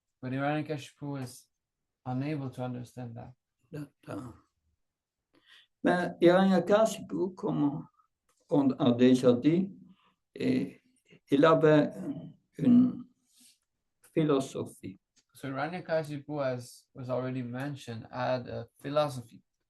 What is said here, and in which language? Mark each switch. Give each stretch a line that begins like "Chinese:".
English: But Hiranyakashipu was unable to understand that.
French: Mais Hiranyakashipu, comme on a déjà dit, il avait une philosophie.
English: So Hiranyakashipu, as was already mentioned, had a philosophy.